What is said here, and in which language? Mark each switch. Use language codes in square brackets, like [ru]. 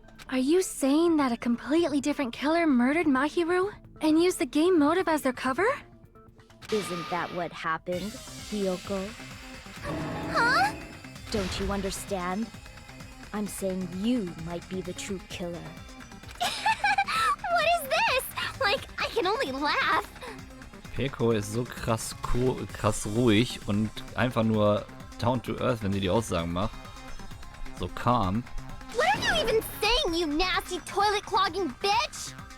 [en] Are you saying that a completely different killer murdered Mahiru and used the game motive as their cover? Isn't that what happened, Hiyoko? Huh? Don't you understand? I'm saying you might be the true killer. What is this? Like, I can only laugh. [de] Peko ist so krass ruhig und einfach nur [en] down to earth, [de] wenn sie die Aussagen macht. [en] So calm. What are you even saying, you nasty toilet clogging bitch?